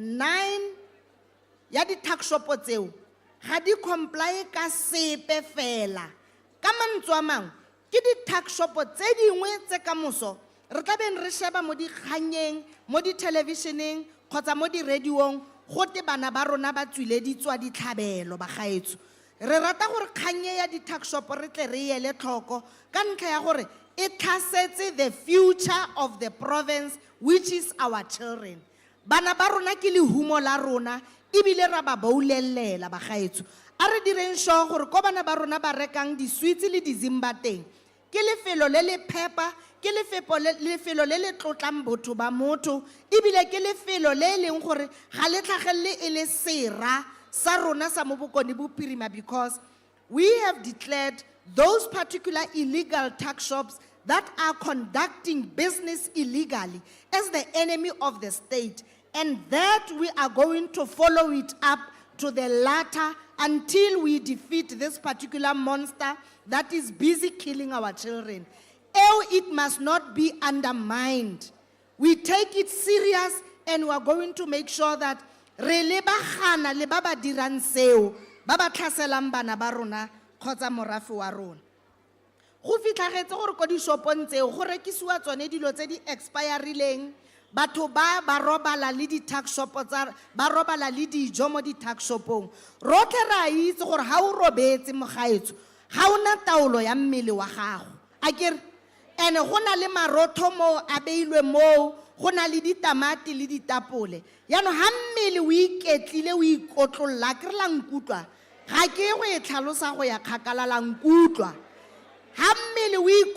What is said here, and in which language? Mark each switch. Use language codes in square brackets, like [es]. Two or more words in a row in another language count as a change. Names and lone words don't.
[tn] 9 ya di [en] tuck shop [tn] tseo ga di comply ka sepe fela ka mantswe a mangwe ke di [en] tuck shop [tn] tse dingwe tse ka moso re tla beng re sheba mo dikganyeng mo di televisioneng kgotsa mo di radiong gote bana ba rona ba tswile di tswa ditlhabelo ba gaetso re rata gore kganye ya di [en] tuck shop [tn] re tle re ele tlhoko ka ntlha ya gore e tlhasetse [en] the future of the province which is our children [tn] bana ba rona ke lehumo la rona ebile ra ba boulelela ba gaetso a re direng sure gore ko bana ba rona ba rekang di sweets le di zimba teng ke lefelo le le phepa ke lefelo le le tlotlang botho ba motho ebile ke lefelo le leng gore ga le tlhagelle e le sera sa rona sa mo bokone bopirima [en] because we have declared those particular illegal tuck shops that are conducting business illegally as the enemy of the state and that we are going to follow it up to the latter until we defeat this particular monster that is busy killing our children. It must not be undermined. We take it serious and we are going to make sure that [tn] re lebagana le ba ba dirang seo ba ba tlhaselang bana ba rona kgotsa morafe wa rona go fitlhagetse gore ko di shopong tseo go rekisiwa tsone dilo tse di expireileng batho ba robala le di [en] tuck shop [tn] tsa ba robala le dijo mo di [en] tuck shopong [tn] rotlhe ra itse gore ha o robetse mogaetso ga ona taolo ya mmele wa gago a kere ene go na le marotho mo a beilwe mo go na le ditamati le ditapole yaanong ha mmele o iketlile o ikotlolola ke re la nkutlwa ga ke go e tlhalosa go ya kgakala la nkutlwa ha mmele o